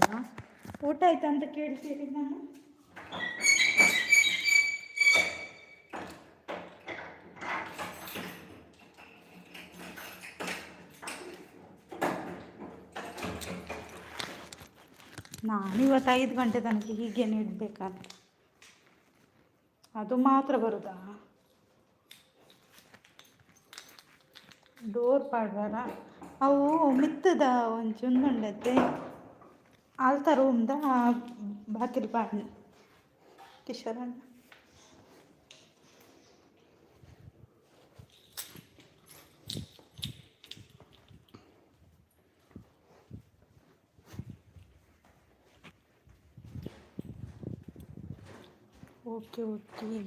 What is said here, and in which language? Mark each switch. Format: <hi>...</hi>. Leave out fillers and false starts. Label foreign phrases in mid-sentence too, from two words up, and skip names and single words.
<kn>ಊಟ ಆಯ್ತಾ ಅಂತ ಕೇಳ್ತೀರಿ ನಾನು. ನಾನಿವತ್ತು 5 ಗಂಟೆ ತನಕ ಹೀಗೇನೆ ಇಡಬೇಕಂತ. ಅದು ಮಾತ್ರ ಬರುದಾ?</kn> <tcy>ಡೋರ್ ಪಾಡ್ವಾರ ಅವು ಮಿತ್ತದ ಒಂಚುಂದುಂಡತ್ತೆ ಆಲ್ತ ರೂಮ್ದ ಬಾಕಿಲು ಪಾಡ್ನೆ ಕಿಶೋರಣ್ಣ.</tcy> <en>ok ok.</en>